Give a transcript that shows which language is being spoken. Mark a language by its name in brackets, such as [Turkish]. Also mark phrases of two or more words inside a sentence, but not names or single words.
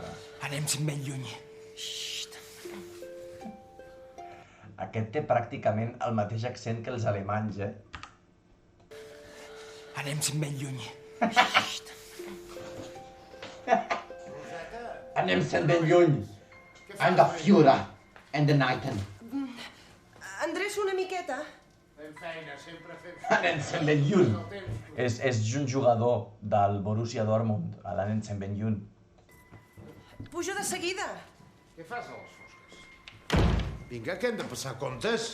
[Catalan] Anem ben lluny. Aquest té pràcticament el mateix accent que els alemanys, Anem ben lluny. Anem ben lluny. [English] And the Führer and the Knighten. [Catalan] Andrés, una miqueta. Fem feina, sempre fem feina. L'Anensen Ben-Yun. És un jugador del Borussia Dortmund, l'Anensen Ben-Yun. Pujo de seguida. Què fas a les fosques? Vinga, que hem de passar comptes.